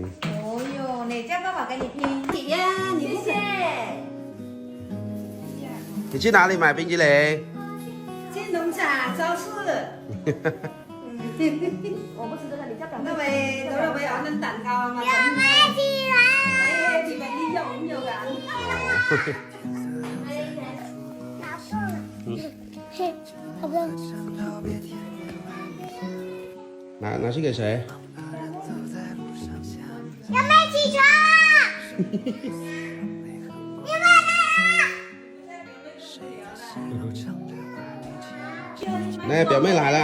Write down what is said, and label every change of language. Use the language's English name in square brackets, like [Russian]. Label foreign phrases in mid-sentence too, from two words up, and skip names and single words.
[Chinese] 哦哟，哪叫爸爸跟你拼？你呀，你不给。你去哪里买冰淇淋？去农场超市。我不吃这个，你叫表妹。那位，那位 [Vietnamese] ăn ăn [Chinese] 蛋糕嘛？表妹起来了。 [Vietnamese] thì phải đi vô cũng vô cả. [Chinese] 拿错了。是，好的。拿去给谁？表妹起床了。那表妹来了。